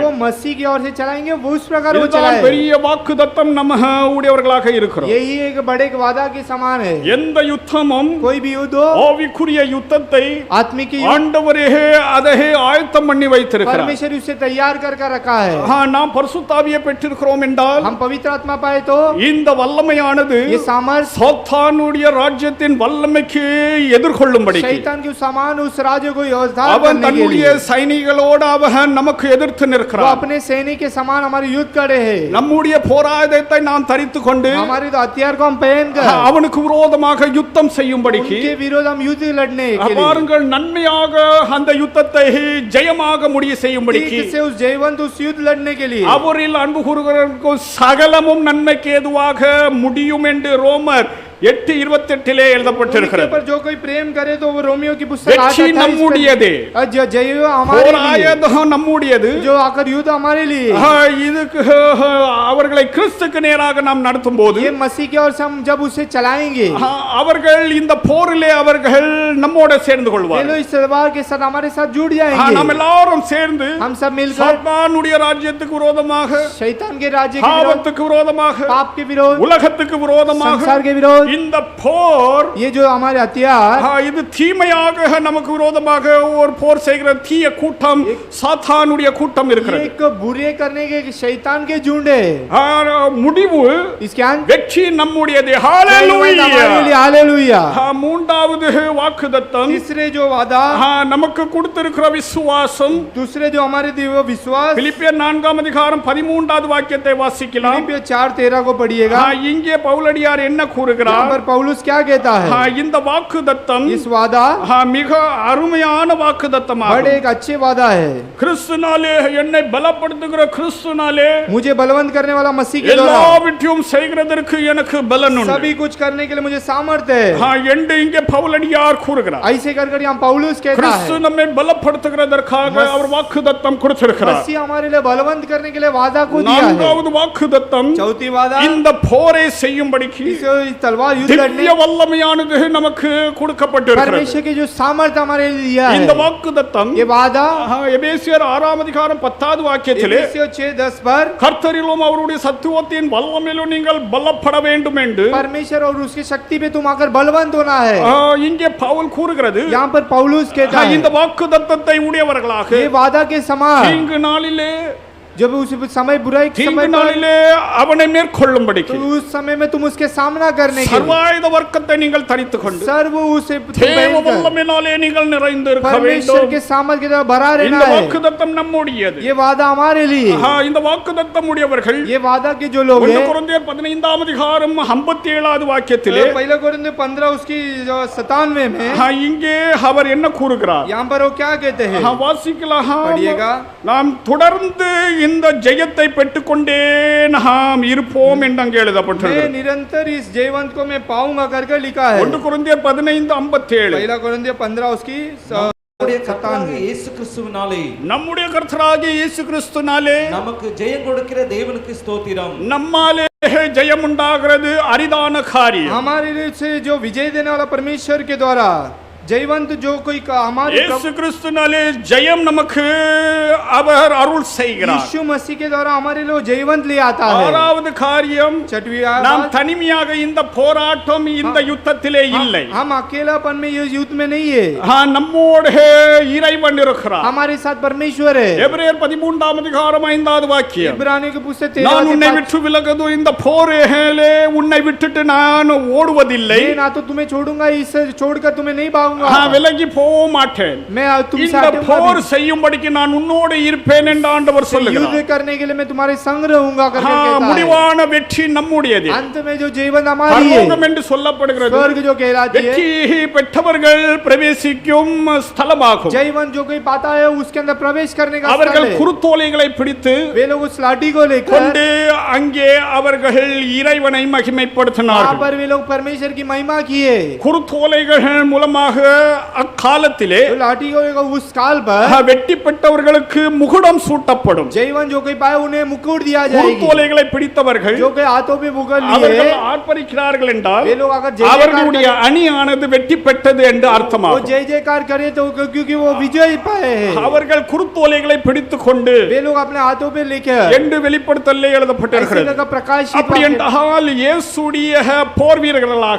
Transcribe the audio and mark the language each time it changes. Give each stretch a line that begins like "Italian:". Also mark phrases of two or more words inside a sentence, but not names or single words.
Hindi: वो मसीह की ओर से चलाएंगे, वो उस प्रकार वो
Tamil: இதுதான்
Hindi: चलाए।
Tamil: பெரிய வாக்குத்தத்தம் நம்ம உடையவர்களாக இருக்கிறோம்.
Hindi: यही एक बड़े वादा के समान है।
Tamil: எந்த யுத்தமும்
Hindi: कोई भी युद्ध हो,
Tamil: ஆவிக்குரிய யுத்தத்தை
Hindi: आत्मिक युद्ध,
Tamil: ஆண்டவரே அதை ஆயத்தம் பண்ணி வைத்திருக்கிறார்.
Hindi: परमेश्वर उसे तैयार कर रखा है।
Tamil: நாம் பரிசுத்தாவியை பெற்றிருக்கிறோம் என்றால்
Hindi: हम पवित्र आत्मा पाए तो
Tamil: இந்த வல்லமையானது
Hindi: ये सामर्थ
Tamil: சாத்தானுடைய ராஜ்யத்தின் வல்லமைக்கு எதிர்கொள்ளும்படி
Hindi: शैतान के समान उस राज्य को योद्धा
Tamil: அவன்
Hindi: करने के
Tamil: தன்னுடைய
Hindi: लिए
Tamil: சைனிகளோடு அவன் நமக்கு எதிர்த்து
Hindi: वो
Tamil: நிற்கிறான்.
Hindi: अपने सैनिक के समान हमारे युद्ध करे हैं।
Tamil: நம்முடைய போராயுதத்தை நாம் தரித்து கொண்டு
Hindi: हमारे तो हथियार को हम पहन कर
Tamil: அவனுக்கு விரோதமாக யுத்தம் செய்யும்படிக்கு
Hindi: उनके विरोध हम युद्ध लड़ने के लिए
Tamil: பாருங்கள் நன்மையாக அந்த யுத்தத்தை ஜெயமாக முடிய செய்யும்படிக்கு
Hindi: ठीक से उस जयवंत उस युद्ध लड़ने के लिए
Tamil: அவரில் அன்பு கூறுகிறவர்களுக்கு சகலமும் நன்மைக்கு ஏதுவாக முடியும் என்று ரோமர் 8:28 எழுதப்பட்டிருக்கிறது.
Hindi: पर जो कोई प्रेम करे तो वो रोमियो की पुस्तक
Tamil: வெற்றி 8:28 நம்முடையது,
Hindi: जय हमारे लिए,
Tamil: போராயுதம் நம்முடையது.
Hindi: जो आकर युद्ध हमारे लिए,
Tamil: இதுக்கு அவர்களை கிறிஸ்துக்கு நேராக நாம் நடத்தும் போது
Hindi: ये मसीह की ओर से हम जब उसे चलाएंगे
Tamil: அவர்கள் இந்த போரிலே அவர்கள் நம்மோட சேர்ந்து
Hindi: ये
Tamil: கொள்வார்கள்.
Hindi: लोग इस तलवार के साथ हमारे साथ जुड़ जाएंगे।
Tamil: நாம் எல்லாரும் சேர்ந்து
Hindi: हम सब मिलकर
Tamil: சாத்தானுடைய ராஜ்யத்துக்கு விரோதமாக,
Hindi: शैतान के राज्य के विरोध,
Tamil: பாவத்துக்கு விரோதமாக,
Hindi: पाप के विरोध,
Tamil: உலகத்துக்கு விரோதமாக
Hindi: संसार के विरोध,
Tamil: இந்த போர்
Hindi: ये जो हमारे हथियार
Tamil: இது தீமையாக நமக்கு விரோதமாக ஒரு போர் செய்கிற தீய கூட்டம் சாத்தானுடைய கூட்டம் இருக்கிறது.
Hindi: एक बुरे करने के शैतान के झुंड है।
Tamil: முடிவு
Hindi: इसके अंत
Tamil: வெற்றி நம்முடையது.
Hindi: हमारे लिए
Tamil: ஹalleluya.
Hindi: हालेलुया।
Tamil: மூன்றாவது வாக்குத்தத்தம்
Hindi: तीसरे जो वादा,
Tamil: நமக்கு கொடுத்திருக்கிற விசுவாசம்.
Hindi: दूसरे जो हमारे दिए वो विश्वास।
Tamil: பிலிப்பியர் 4 அதிகாரம் 13வது வாக்கியத்தை வாசிக்கலாம்.
Hindi: फिलिपियों 4:13 को पढ़िएगा।
Tamil: இங்கே பவுலடியார் என்ன கூறுகிறார்?
Hindi: यहाँ पर पौलुस क्या कहता है?
Tamil: இந்த வாக்குத்தத்தம்
Hindi: इस वादा
Tamil: மிக அருமையான வாக்குத்தத்தமாகும்.
Hindi: बड़े एक अच्छे वादा है.
Tamil: கிறிஸ்துனாலே என்னை பலப்படுத்துகிற கிறிஸ்துனாலே
Hindi: मुझे बलवंत करने वाला मसीह के द्वारा
Tamil: எல்லாவற்றையும் செய்கிறதற்கு எனக்கு பலன் உண்டு.
Hindi: सभी कुछ करने के लिए मुझे सामर्थ्य है.
Tamil: என்று இங்கே பவுலடியார் கூறுகிறார்.
Hindi: ऐसे कर यहाँ पौलुस कहता
Tamil: கிறிஸ்து
Hindi: है
Tamil: நம்மை பலப்படுத்துகிறதற்காக அவர் வாக்குத்தத்தம் கொடுத்திருக்கிறார்.
Hindi: मसीह हमारे लिए बलवंत करने के लिए वादा को दिया है.
Tamil: நான்காவது வாக்குத்தத்தம்
Hindi: चौथी वादा
Tamil: இந்த போரை செய்யும்படிக்கு
Hindi: तलवार युद्ध लड़ने
Tamil: திவ்ய வல்லமையானது நமக்கு கொடுக்கப்பட்டிருக்கிறது.
Hindi: परमेश्वर की जो सामर्थ्य हमारे लिए दिया है.
Tamil: இந்த வாக்குத்தத்தம்
Hindi: ये वादा
Tamil: எபேசியர் 6 அதிகாரம் 10வது வாக்கியத்திலே
Hindi: एफेसियों 6:10 पर
Tamil: கர்த்தரிலும் அவருடைய சத்துவத்தின் வல்லமையிலும் நீங்கள் பலப்பட வேண்டும் என்று
Hindi: परमेश्वर और उसकी शक्ति पे तुम आकर बलवंत होना है.
Tamil: இங்கே பவுல் கூறுகிறது.
Hindi: यहाँ पर पौलुस कहता है
Tamil: இந்த வாக்குத்தத்தத்தை உடையவர்களாக
Hindi: ये वादा के समान
Tamil: தீங்கு நாளிலே
Hindi: जब उस समय बुराई के समय
Tamil: நாளிலே அவனை மேற்கொள்ளும்படிக்கு
Hindi: तो उस समय में तुम उसके सामना करने के
Tamil: சர்வாயுத வர்க்கத்தை நீங்கள் தரித்துக் கொண்டு
Hindi: सर्व उसे
Tamil: தேவ வல்லமையினாலே நீங்கள் நிறைந்து இருக்க
Hindi: परमेश्वर
Tamil: வேண்டும்.
Hindi: के सामर्थ्य के द्वारा भरा रहना
Tamil: இந்த
Hindi: है.
Tamil: வாக்குத்தத்தம் நம்முடையது.
Hindi: ये वादा हमारे लिए.
Tamil: இந்த வாக்குத்தத்தம் உடையவர்கள்
Hindi: ये वादा के जो लोग हैं
Tamil: கொரிந்தியர் 15 அதிகாரம் 57வது வாக்கியத்திலே
Hindi: पहला कोरिन्थियों 15 उसकी 97 में
Tamil: இங்கே அவர் என்ன கூறுகிறார்?
Hindi: यहाँ पर वो क्या कहते हैं?
Tamil: வாசிக்கலாம்.
Hindi: पढ़िएगा.
Tamil: நாம் தொடர்ந்து இந்த ஜெயத்தை பெற்றுக்கொண்டே நாம் இருப்போம் என்று அங்கே
Hindi: मैं
Tamil: எழுதப்பட்டிருக்கிறது.
Hindi: निरंतर इस जयवंत को मैं पाऊंगा करके लिखा है.
Tamil: 1 கொரிந்தியர் 15:57.
Hindi: पहला कोरिन्थियों 15 उसकी
Tamil: நம்முடைய கர்த்தராகிய இயேசு கிறிஸ்துவினாலே நம்முடைய கர்த்தராகிய இயேசு கிறிஸ்துவினாலே நமக்கு ஜெயம் கொடுக்கிற தேவனுக்கு ஸ்தோத்திரம். நம்மாலே ஜெயம் உண்டாகிறது அரிதான காரியம்.
Hindi: हमारे लिए से जो विजय देने वाला परमेश्वर के द्वारा जयवंत जो कोई हमारे
Tamil: இயேசு கிறிஸ்துவினாலே ஜெயம் நமக்கு அவர் அருள் செய்கிறார்.
Hindi: यीशु मसीह के द्वारा हमारे लिए जयवंत ले आता है.
Tamil: ஆறாவது காரியம்,
Hindi: छठवीं
Tamil: நாம்
Hindi: बात,
Tamil: தனிமையாக இந்த போராட்டம் இந்த யுத்தத்திலே இல்லை.
Hindi: हम अकेलापन में ये युद्ध में नहीं है.
Tamil: நம்மோடு இறைவன் இருக்கிறார்.
Hindi: हमारे साथ परमेश्वर है.
Tamil: எபிரேயர் 13 அதிகாரம் 5வது வாக்கியம்.
Hindi: इब्रानियों के पुस्तक
Tamil: நான் உன்னை விட்டு விலகதோ இந்த போரேலே உன்னை விட்டுட்டு நான் ஓடுவதில்லை.
Hindi: मैं ना तो तुम्हें छोड़ूंगा इससे छोड़कर तुम्हें नहीं भागूंगा.
Tamil: விலகி போக மாட்டேன்.
Hindi: मैं तुमसे
Tamil: இந்த போர் செய்யும்படிக்கு நான் உன்னோடு இருப்பேன் என்று ஆண்டவர் சொல்லுகிறார்.
Hindi: युद्ध करने के लिए मैं तुम्हारे संग रहूंगा करके कहता है.
Tamil: முடிவான வெற்றி நம்முடையது.
Hindi: अंत में जो जीवन हमारी है
Tamil: பரலோகம் என்று சொல்லப்படுகிறது.
Hindi: स्वर्ग जो कहलाती है
Tamil: வெற்றி பெற்றவர்கள் பிரவேசிக்கும் ஸ்தலமாகும்.
Hindi: जयवंत जो कोई पाता है उसके अंदर प्रवेश करने का
Tamil: அவர்கள்
Hindi: स्थल है.
Tamil: குருத்தோலைகளை பிடித்து
Hindi: वे लोग उस लाठी को लेकर
Tamil: கொண்டு அங்கே அவர்கள் இறைவனை
Hindi: वहां
Tamil: மகிமைப்படுத்தினார்கள்.
Hindi: पर वे लोग परमेश्वर की महिमा किए.
Tamil: குருத்தோலைகள் மூலமாக அக்காலத்திலே
Hindi: तो लाठी को लेकर उस काल पर
Tamil: வெட்டி பெற்றவர்களுக்கு முகுடம் சூட்டப்படும்.
Hindi: जयवंत जो कोई पाए उन्हें मुकुट दिया जाएगी.
Tamil: குருத்தோலைகளை பிடித்தவர்கள்
Hindi: जो कोई हाथों में मुगल
Tamil: அவர்கள்
Hindi: लिए
Tamil: ஆர்ப்பரிக்கிறார்கள் என்றால்
Hindi: वे लोग अगर जय
Tamil: அவர்களுடைய அணியானது வெற்றி பெற்றது என்று
Hindi: वो
Tamil: அர்த்தமாகும்.
Hindi: जय जयकार करे तो क्योंकि वो विजय पाए हैं.
Tamil: அவர்கள் குருத்தோலைகளை பிடித்துக் கொண்டு
Hindi: वे लोग अपने हाथों पे लेकर
Tamil: என்று வெளிப்படுத்தலே
Hindi: ऐसे
Tamil: எழுதப்பட்டிருக்கிறது.
Hindi: लगा प्रकाशित
Tamil: அப்படி என்றால் இயேசுடைய போர் வீரர்களாக